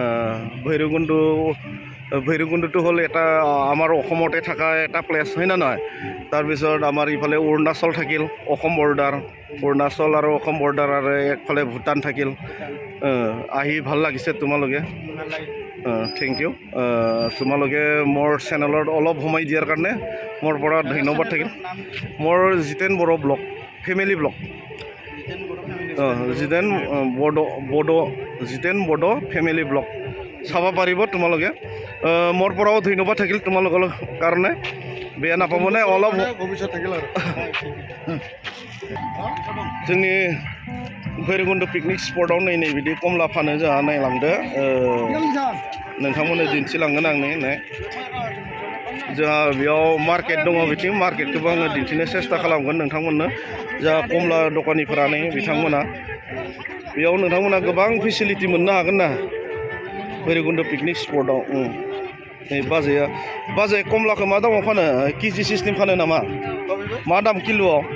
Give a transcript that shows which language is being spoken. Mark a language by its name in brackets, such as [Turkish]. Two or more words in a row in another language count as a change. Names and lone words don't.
[Assamese] ভৈৰৱকুণ্ডটো হ'ল এটা আমাৰ অসমতে থকা এটা প্লেচ হয় না নহয় তাৰপিছত আমাৰ ইফালে অৰুণাচল থাকিল অসম বৰ্ডাৰ অৰুণাচল আৰু অসম বৰ্ডাৰ আৰু একফালে ভূটান থাকিল আহি ভাল লাগিছে তোমালোকে [English] thank you [Assamese] তোমালোকে মোৰ চেনেলত অলপ সময় দিয়াৰ কাৰণে মোৰ পৰা ধন্যবাদ থাকিল মোৰ জিতেন বড়ো ব্লগ [English] family blog [Assamese] জিতেন বড়ো [English] family blog [Assamese] চাব পাৰিব তোমালোকে মোৰ পৰাও ধন্যবাদ থাকিল তোমালোকৰ কাৰণে বেয়া নাপাবনে অলপ ভৱিষ্যত থাকিল আৰু [Bodo] जोंनि भैरबकुंड [English] picnic spot [Bodo] नै बिदि कमला फानो जोंहा नायलांदो नोंथांमोननो दिन्थिलांगोन आं नै जोंहा बेयाव मार्केट दङ बिथिं मार्केटखौबो आङो दिन्थिनो सेस्था खालामगोन नोंथांमोननो जोंहा कमला दखानिफोरा नै बिथांमोना बेयाव नोंथांमोना गोबां फेसिलिटि मोननो हागोन ना भैरबकुंड [English] picnic spot [Bodo] नै बाजै कमलाखौ मा दामाव फानो [English] kg system [Bodo] फानो नामा मा दाम किल'आव